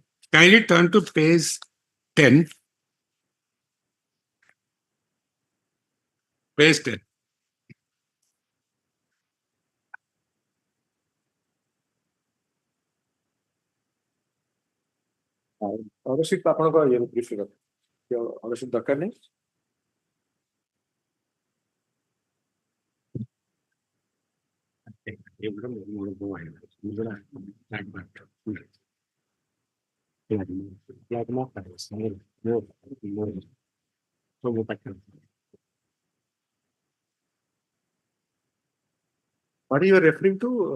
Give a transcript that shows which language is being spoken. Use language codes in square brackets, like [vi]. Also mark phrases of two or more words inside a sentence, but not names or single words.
[en] Kindly turn to page 10. Page 10. [or] Ownership ଆପଣଙ୍କ ଇଏ ଦୃଷ୍ଟିରେ ownership ଦରକାର ନାହିଁ। [en] What are you referring to?